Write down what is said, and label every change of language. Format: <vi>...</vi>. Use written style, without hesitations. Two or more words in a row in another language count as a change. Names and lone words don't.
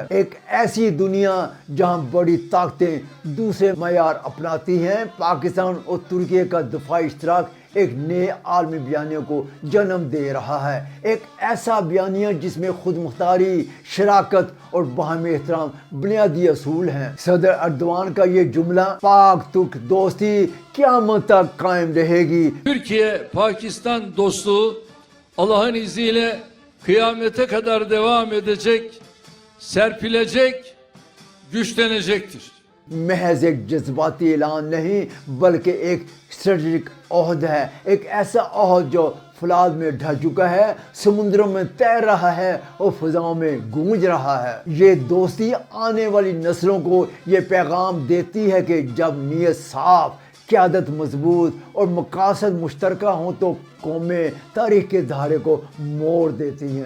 <ur>ایک ایسی دنیا جہاں بڑی طاقتیں دوسرے معیار اپناتی ہیں، پاکستان اور ترکی کا دفاعی اشتراک ایک نئے عالمی بیانیہ کو جنم دے رہا ہے. ایک ایسا بیانیہ جس میں خود مختاری، شراکت اور باہمی احترام بنیادی اصول ہیں. صدر اردوان کا یہ جملہ پاک ترک دوستی قیامت تک قائم رہے گی.</ur> <tr>Türkiye-Pakistan dostluğu Allah'ın izniyle kıyamete kadar devam edecek, serpilecek, güçlenecektir.</tr> <ur>محض ایک جذباتی اعلان نہیں بلکہ ایک اسٹریٹیجک عہد ہے، ایک ایسا عہد جو فولاد میں ڈھل چکا ہے، سمندروں میں تیر رہا ہے اور فضاؤں میں گونج رہا ہے. یہ دوستی آنے والی نسلوں کو یہ پیغام دیتی ہے کہ جب نیت صاف، قیادت مضبوط اور مقاصد مشترکہ ہوں تو قومیں تاریخ کے دھارے کو موڑ دیتی ہیں.</ur>